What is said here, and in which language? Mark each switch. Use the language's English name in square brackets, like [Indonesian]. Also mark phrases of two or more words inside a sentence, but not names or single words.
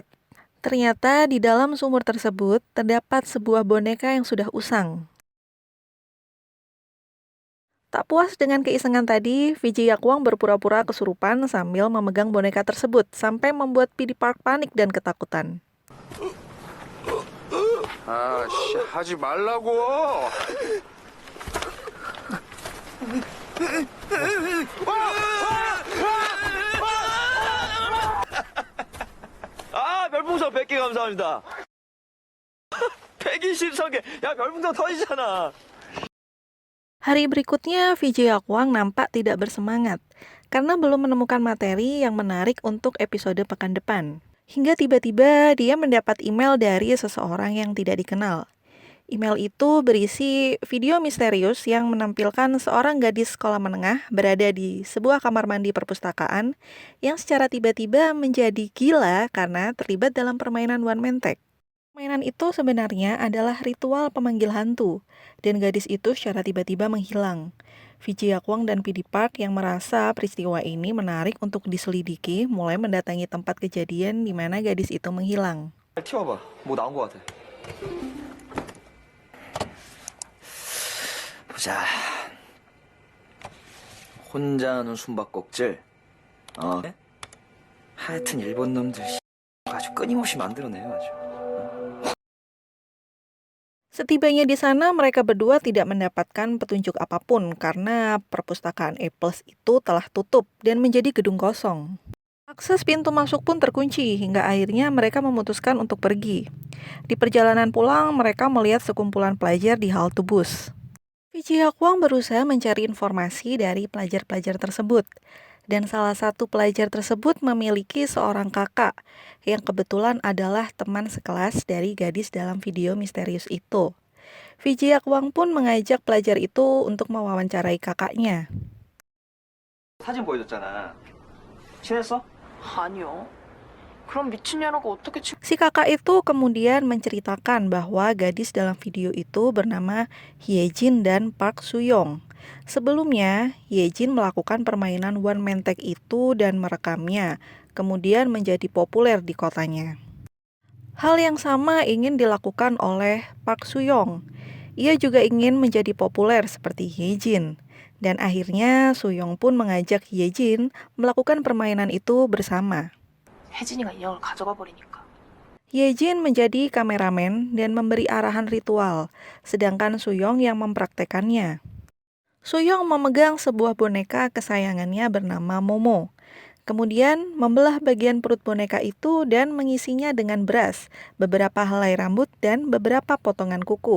[Indonesian] Ternyata di dalam sumur tersebut terdapat sebuah boneka yang sudah usang. Tak puas dengan keisengan tadi, Vijay Yakwang berpura-pura kesurupan sambil memegang boneka tersebut sampai membuat PD Park panik dan ketakutan. [Korean] 하지 말라고. 별풍선 100개 감사합니다. 123개. 야, 별풍선 터지잖아. [Indonesian] Hari berikutnya, Vijay Yakwang nampak tidak bersemangat karena belum menemukan materi yang menarik untuk episode pekan depan. Hingga tiba-tiba dia mendapat email dari seseorang yang tidak dikenal. Email itu berisi video misterius yang menampilkan seorang gadis sekolah menengah berada di sebuah kamar mandi perpustakaan yang secara tiba-tiba menjadi gila karena terlibat dalam permainan [English] one man tag. [Indonesian] Permainan itu sebenarnya adalah ritual pemanggil hantu, dan gadis itu secara tiba-tiba menghilang. Vijay Yakwang dan PD Park yang merasa peristiwa ini menarik untuk diselidiki mulai mendatangi tempat kejadian di mana gadis itu menghilang. [Korean] 튀어봐. 뭐 나온 것 같아. 보자. 혼자 하는 숨바꼭질. 하여튼 일본 놈들 아주 끊임없이 만들어내요 아주. [Indonesian] Setibanya di sana, mereka berdua tidak mendapatkan petunjuk apapun karena perpustakaan E+ itu telah tutup dan menjadi gedung kosong. Akses pintu masuk pun terkunci hingga akhirnya mereka memutuskan untuk pergi. Di perjalanan pulang, mereka melihat sekumpulan pelajar di halte bus. Vijay Yakwang berusaha mencari informasi dari pelajar-pelajar tersebut. Dan salah satu pelajar tersebut memiliki seorang kakak yang kebetulan adalah teman sekelas dari gadis dalam video misterius itu. Vijay Yakwang pun mengajak pelajar itu untuk mewawancarai kakaknya. [Korean] 사진 보여줬잖아. 친했어? 아니요. 그럼 미친년하고 어떻게 [Indonesian] Si kakak itu kemudian menceritakan bahwa gadis dalam video itu bernama Hyejin dan Park Suyong. Sebelumnya, Hyejin melakukan permainan [English] one man tag [Indonesian] itu dan merekamnya, kemudian menjadi populer di kotanya. Hal yang sama ingin dilakukan oleh Park Suyong. Ia juga ingin menjadi populer seperti Hyejin. Dan akhirnya Suyong pun mengajak Hyejin melakukan permainan itu bersama. [Korean] 혜진이가 인형을 가져가 버리니까. [Indonesian] Hyejin menjadi kameramen dan memberi arahan ritual, sedangkan Suyong yang mempraktekannya. Suyong memegang sebuah boneka kesayangannya bernama Momo. Kemudian membelah bagian perut boneka itu dan mengisinya dengan beras, beberapa helai rambut, dan beberapa potongan kuku.